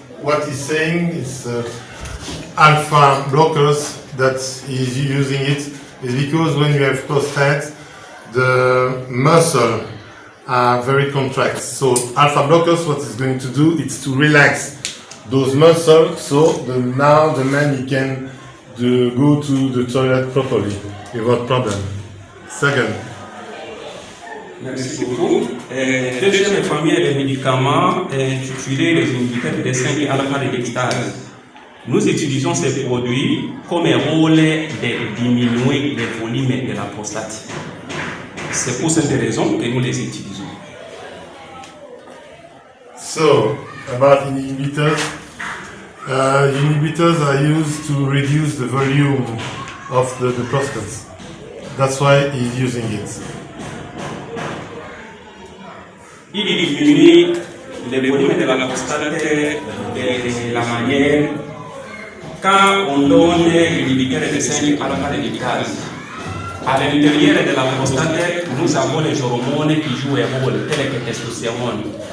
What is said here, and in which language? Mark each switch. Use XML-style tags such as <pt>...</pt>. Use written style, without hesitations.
<en>What he's saying is alpha blockers that he's using it is because when you have prostate, the muscle are very contract. So alpha blockers, what it's going to do is to relax those muscles, so now the man he can go to the toilet properly without problem. Second.</en> <fr>Merci beaucoup. Deuxième famille de médicaments intitulés les inhibiteurs de 5 alpha-réductase. Nous utilisons ces produits comme un rôle de diminuer le volume de la prostate. C'est pour cette raison que nous les utilisons.</fr> <en>So, about inhibitors. Inhibitors are used to reduce the volume of the prostate. That's why he's using it.</en> <fr>Il diminue le volume de la prostate de la manière quand on donne l'inhibiteur de 5 alpha-réductase. À l'intérieur de la prostate, nous avons les hormones qui jouent un rôle, tel que testostérone.</fr>